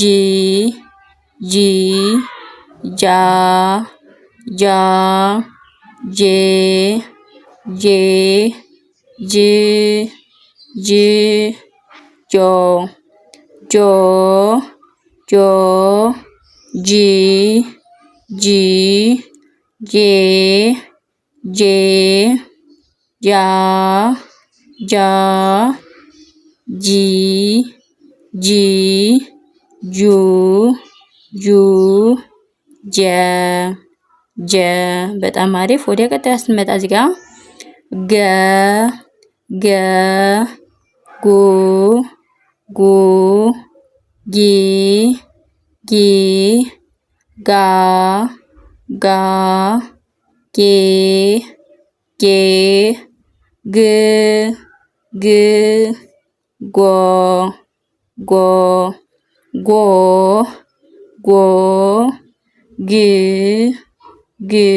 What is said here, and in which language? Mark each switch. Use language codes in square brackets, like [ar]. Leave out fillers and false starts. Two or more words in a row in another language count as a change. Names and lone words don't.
[am] ጂ ጃ ጃ ጄ ጄ ጅ ጅ ጆ ጆ ጆ ጂ ጂ ጄ ጄ ጃ ጃ ጂ ጂ ጁ ጁ ጀ ጀ በጣም አሪፍ። ወደ ቀጣዩ ስንመጣ እዚህ ጋር ገ ገ ጉ ጉ ጊ ጊ ጋ ጋ ጌ ጌ ግ ግ ጎ ጎ ጎ ጎ ግ ግ